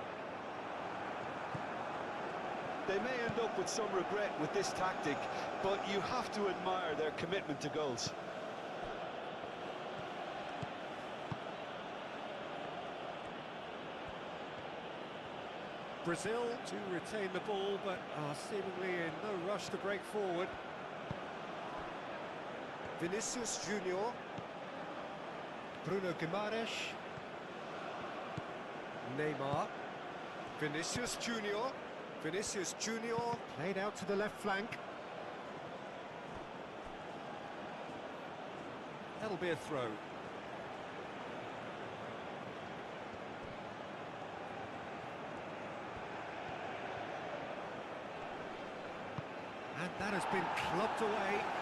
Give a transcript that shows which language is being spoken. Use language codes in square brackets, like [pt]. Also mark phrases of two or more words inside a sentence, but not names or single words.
[en] They may end up with some regret with this tactic, but you have to admire their commitment to goals. Brazil to retain the ball, but are seemingly in no rush to break forward. Vinicius Junior. Bruno Guimaraes. Neymar. Vinicius Junior. Vinicius Junior played out to the left flank. That'll be a throw. And that has been clubbed away.